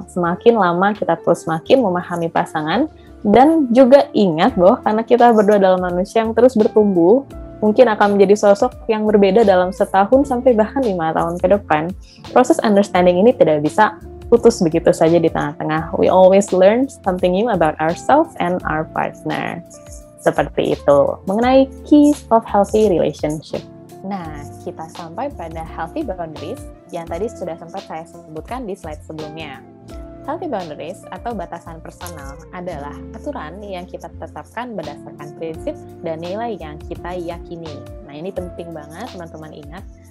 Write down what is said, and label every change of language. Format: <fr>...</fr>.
<id>Semakin lama kita terus semakin memahami pasangan, dan juga ingat bahwa karena kita berdua adalah manusia yang terus bertumbuh, mungkin akan menjadi sosok yang berbeda dalam setahun sampai bahkan 5 tahun ke depan. Proses understanding ini tidak bisa putus begitu saja di tengah-tengah.</id> <en>We always learn something new about ourselves and our partner.</en> <id>Seperti itu, mengenai</id> <en>keys of healthy relationship.</en> <id>Nah, kita sampai pada healthy boundaries yang tadi sudah sempat saya sebutkan di slide sebelumnya. Healthy boundaries atau batasan personal adalah aturan yang kita tetapkan berdasarkan prinsip dan nilai yang kita yakini. Nah, ini penting banget teman-teman ingat,</id>